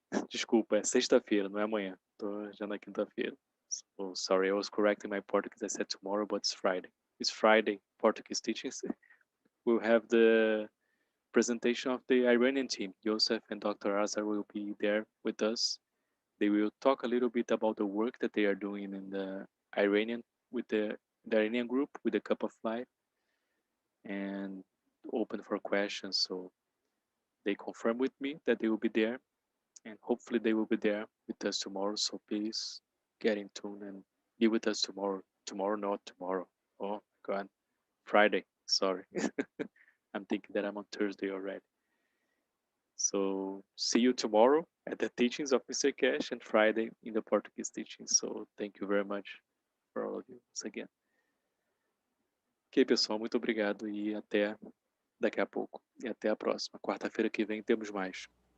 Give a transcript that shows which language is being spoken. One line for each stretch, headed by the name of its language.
Portuguese: Desculpa, é sexta-feira, não é amanhã. Tô já na quinta-feira.
English: So, sorry, I was correcting my Portuguese. I said tomorrow, but it's Friday. It's Friday, Portuguese teachings. We'll have the presentation of the Iranian team. Yosef and Dr. Azar will be there with us. They will talk a little bit about the work that they are doing in the Iranian, with the Iranian group, with the Cup of Life, and open for questions. So they confirm with me that they will be there, and hopefully they will be there with us tomorrow. So please get in tune and be with us tomorrow. Tomorrow, not tomorrow. Oh God, Friday. Sorry. I'm thinking that I'm on Thursday already. So see you tomorrow at the teachings of Mr. Keshe and Friday in the Portuguese teachings. So thank you very much for all of you once again.
Portuguese: Ok, pessoal, muito obrigado e até daqui a pouco. E até a próxima. Quarta-feira que vem temos mais.